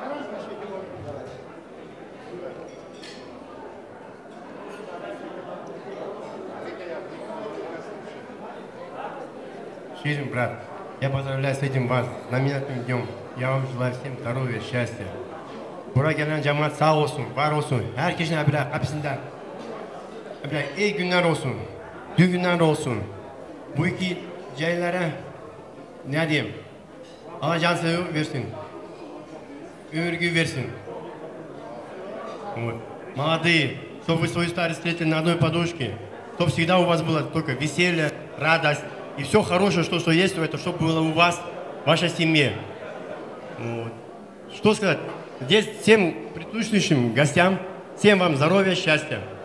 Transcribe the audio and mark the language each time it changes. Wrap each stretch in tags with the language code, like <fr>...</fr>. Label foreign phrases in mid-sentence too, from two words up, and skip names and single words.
<ru>Ширин, брат, я поздравляю с этим вас, знаменательным днем. Я вам желаю всем здоровья, счастья.</ru> <tr>Buraya gelen cemaat sağ olsun, var olsun. Herkesin hepsinden. İyi günler olsun, iyi günler olsun. Bu iki cahillere ne diyeyim? Allah can sağlığı versin. Ömür gücü versin.</tr> <ru>Вот. Молодые, чтобы вы свою старость встретили на одной подушке, чтобы всегда у вас было только веселье, радость и все хорошее, что есть, это чтобы было у вас, в вашей семье. Вот. Что сказать? Здесь всем присутствующим гостям Всем вам здоровья, счастья.</ru>